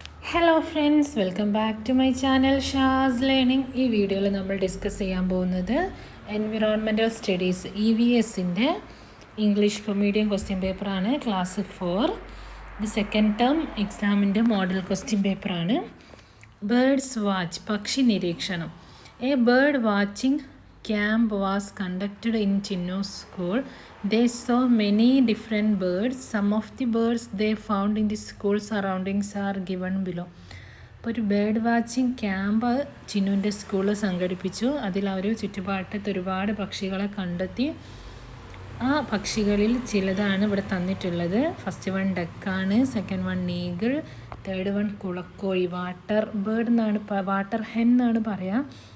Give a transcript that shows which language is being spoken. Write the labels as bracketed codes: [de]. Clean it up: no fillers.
[en] Hello friends, welcome back to my channel Shaz learning. [ml] ഈ വീഡിയോയിൽ നമ്മൾ ഡിസ്കസ് ചെയ്യാൻ പോകുന്നത് environmental studies EVSൻ്റെ English medium question പേപ്പറാണ്. ക്ലാസ് 4 ഇത് സെക്കൻഡ് ടേം എക്സാമിൻ്റെ മോഡൽ ക്വസ്റ്റ്യൻ പേപ്പറാണ്. [en] birds watch, [ml] പക്ഷി നിരീക്ഷണം. [en] A bird watching camp was conducted in Chinno's school. They saw many different birds. Some of the birds they found in the school surroundings are given below. [ml] അപ്പോൾ ഒരു bird watching camp ചിന്നുവിൻ്റെ സ്കൂളിൽ സംഘടിപ്പിച്ചു. അതിൽ അവർ ചുറ്റുപാട്ടത്ത് ഒരുപാട് പക്ഷികളെ കണ്ടെത്തി. ആ പക്ഷികളിൽ ചിലതാണ് ഇവിടെ തന്നിട്ടുള്ളത്. First one ഡക്കാണ്, second one eagle, third one കുളക്കോഴി, water bird എന്നാണ്, വാട്ടർ ഹെൻ എന്നാണ് പറയുക.